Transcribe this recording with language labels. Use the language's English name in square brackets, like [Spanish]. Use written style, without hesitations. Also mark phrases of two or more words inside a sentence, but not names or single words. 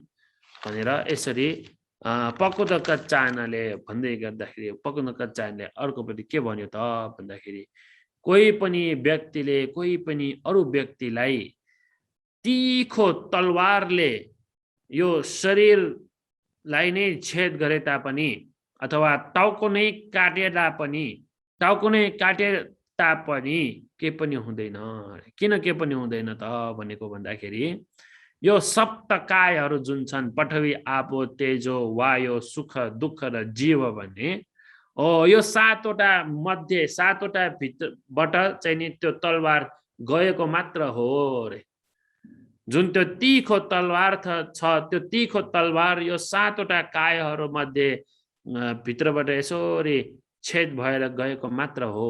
[Nepali] भनेर यसरी पक्कुदक्क भन्दै गर्दाखेरि पक्कुदक्क अर्कोपट्टि के भन्यो त भन्दाखेरि, कोही पनि व्यक्तिले कोही पनि अरू व्यक्तिलाई तीखो तलवारले यो शरीरलाई नै छेद गरे तापनि, अथवा टाउको नै काटे तापनि के पनि हुँदैन। किन के पनि हुँदैन त भनेको भन्दाखेरि, यो सप्तकायहरू जुन छन्, पृथ्वी आपो तेजो वायु सुख दुःख र जीव भन्ने, यो सातवटा मध्ये, सातवटा भित्रबाट चाहिँ नि त्यो तलवार गएको मात्र हो रे। जुन त्यो तीखो तलवार छ, त्यो तीखो तलवार यो सातवटा कायहरू मध्ये भित्रबाट यसरी छेद भएर गएको मात्र हो।